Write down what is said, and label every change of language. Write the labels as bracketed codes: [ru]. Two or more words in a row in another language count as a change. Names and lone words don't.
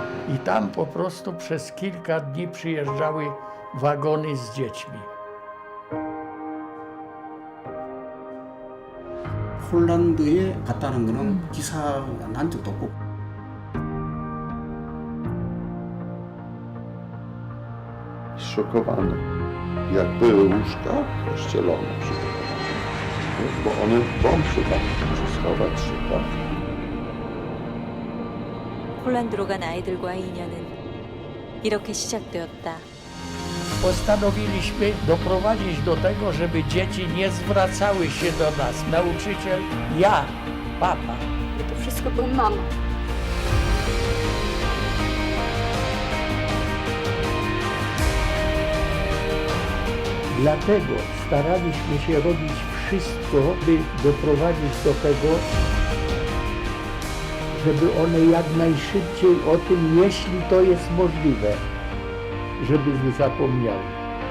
[pl] I tam po prostu przez kilka dni przyjeżdżały wagony z dziećmi. [ko] 폴란드에 갔다는 거는 기사가 난 적도 없고 [pl] Zszokowany. Jak były łóżka pościelone, przygotowane, bo one bomb szukali, czy schować się, tak? [ko] 폴란드로 간 아이들과의 인연은 이렇게 시작되었다. [pl] Postanowiliśmy doprowadzić do tego, żeby dzieci nie zwracały się do nas. Nauczyciel, ja, papa. To wszystko był mama. Dlatego staraliśmy się robić wszystko, by doprowadzić do tego, żeby one jak najszybciej o tym, jeśli to jest możliwe, żeby nie zapomniały.